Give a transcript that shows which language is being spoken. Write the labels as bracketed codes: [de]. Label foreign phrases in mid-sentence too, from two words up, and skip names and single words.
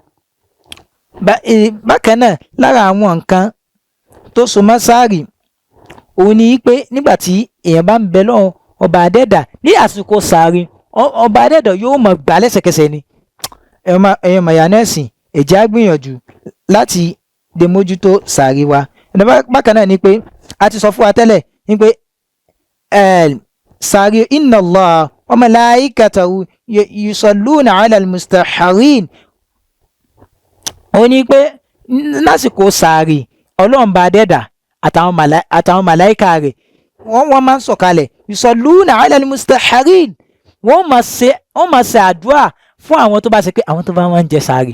[yo] Bákan náà lára àwọn nǹkan tó so mọ́ sàárì òun ni pé nígbà tí èèyàn bá ń bẹ lọ́hùn ọba dẹ́dà ní àsìkò sàárì ọba dẹ́dà yóò mọ̀ gbà lẹ́sẹ̀kẹsẹ̀ ni. ẹ̀yin ìyanu ẹ̀sìn ẹ jẹ́ á gbìyànjú láti de mójútó sàárì wa. Bákan náà ni pé a ti sọ fún wa tẹ́lẹ̀ ni pé sàárì [ar] إن الله وملائكته يصلون على المتسحرين. [yo] Ó ní pé lásìkò sàárì Ọlọ́run bá dẹ́dà àtàwọn màláìka rẹ̀ wọ́n máa ń sọ̀kalẹ̀ [ar] يصلون على المتسحرين. [yo] Wọ́n máa ṣe àdúrà fún àwọn tó bá ṣe pé àwọn tó bá wọ́n ń jẹ sàárì.